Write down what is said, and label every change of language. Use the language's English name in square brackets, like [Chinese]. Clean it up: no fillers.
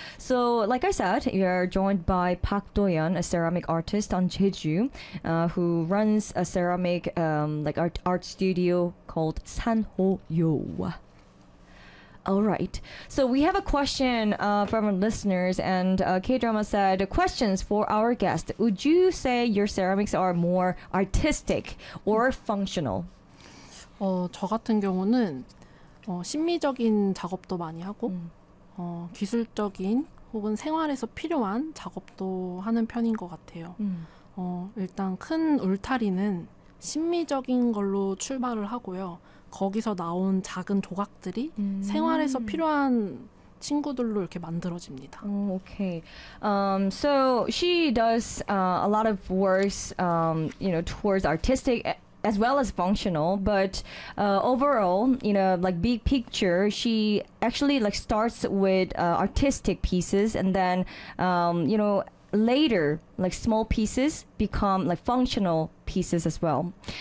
[English] So, like I said, we are joined by Park Doyeon, a ceramic artist on Jeju, who runs a ceramic art studio called Sanhoyo. Alright, so we have a question from our listeners, and K-Drama said, questions for our guest. Would you say your ceramics are more artistic or functional? [Korean] 저 같은 경우는 심미적인 작업도 많이 하고 기술적인 혹은 생활에서 필요한 작업도 하는 편인 것 같아요. 일단 큰 울타리는 심미적인 걸로 출발을 하고요. 거기서 나온 작은 조각들이 생활에서 필요한 친구들로 이렇게 만들어집니다. [English] Okay. So she does a lot of works towards artistic as well as functional, but overall, you know, like big picture, she actually like starts with artistic pieces and then later, like small pieces become like functional pieces as well.